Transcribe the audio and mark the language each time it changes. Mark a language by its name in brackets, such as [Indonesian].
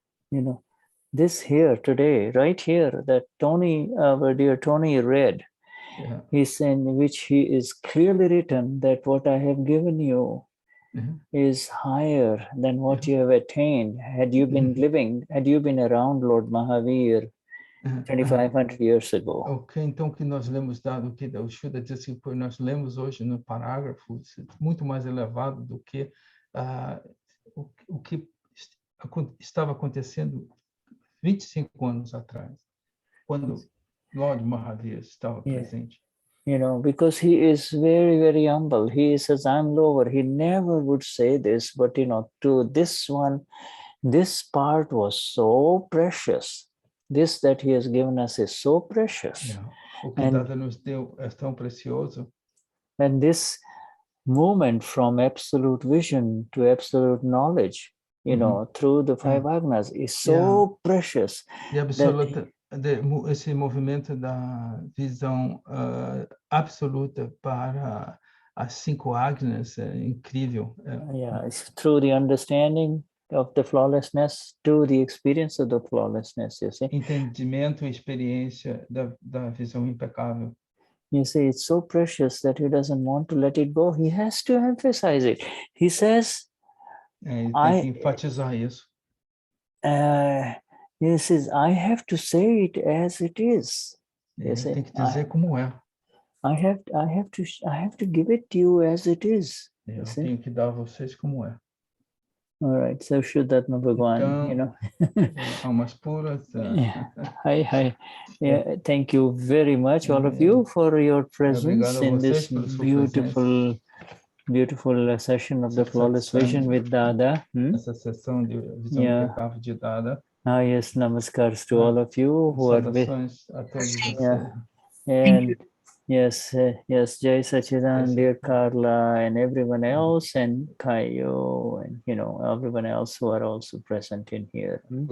[English] You know, this here today, right here, that Tony, our dear Tony read, he's in which he is clearly written that what I have given you is higher than what you have attained. Had you been had you been around Lord Mahavir 2,500 years ago. [Portuguese] Ok, então o que nós lemos, o que o Shuddha disse que nós lemos hoje no parágrafo, muito mais elevado do que o que estava acontecendo 25 anos atrás, quando Lord Mahavir estava presente. [English] You know, because he is very, very humble. He says, I'm lower. He never would say this, but, you know, to this one, this part was so precious. This that he has given us is so precious. [Portuguese] O que Dada nos deu é tão precioso. [English] And this movement from absolute vision to absolute knowledge, you know, through the five agnas is so precious. [Portuguese] E absoluta, esse movimento da visão absoluta para as 5 agnas é incrível. [English] It's through the understanding of the flawlessness to the experience of the flawlessness, you see. [Portuguese] Entendimento e experiência da visão impecável. [English] You see, it's so precious that he doesn't want to let it go. He has to emphasize it. He says, [Portuguese] ele tem que enfatizar isso. [English] He says, I have to say it as it is. [Portuguese] Ele tem que dizer como é. [English] I have to give it to you as it is. [Portuguese] Eu tenho que dar a vocês como é. [English] All right, so Vishuddhatma Bhagwan, [Portuguese] então, [English] you know. [Portuguese] Almas puras. [English] Hi. Yeah, thank you very much, all of you, for your presence in this beautiful session of the Flawless Vision with Dada. [Portuguese] Essa sessão de visão impecável de Dada. [English] Yes, namaskars to all of you who are with. [Portuguese] A todos vocês. [English] And yes, Jai Sachidan, dear Carla, and everyone else, and Kayo, and, you know, everyone else who are also present in here.